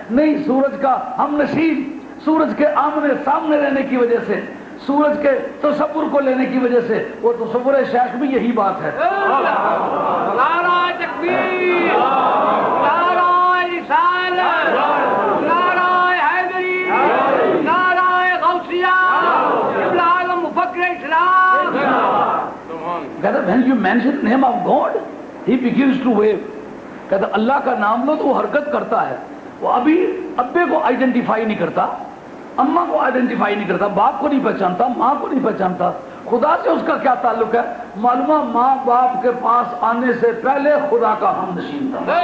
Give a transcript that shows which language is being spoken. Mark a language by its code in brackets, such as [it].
[ur] نہیں, سورج کا ہم نشین, سورج کے آمنے سامنے رہنے کی وجہ سے, سورج کے تصور کو لینے کی وجہ سے, وہ تصور شیخ بھی یہی بات ہے. نعرہ تکبیر, نعرہ رسالت, نعرہ حیدری, نعرہ غوثیہ, قبلہ اعظم مفکر اسلام. [en] When you mention the name of God, he begins to wave. [ur] کہتا اللہ کا نام لو تو وہ حرکت کرتا ہے. وہ ابھی ابے کو آئیڈینٹیفائی نہیں کرتا, اماں کو آئیڈینٹیفائی نہیں کرتا, باپ کو نہیں پہچانتا, ماں کو نہیں پہچانتا. خدا سے اس کا کیا تعلق ہے؟ معلومہ ماں باپ کے پاس آنے سے پہلے خدا کا ہم نشین تھا.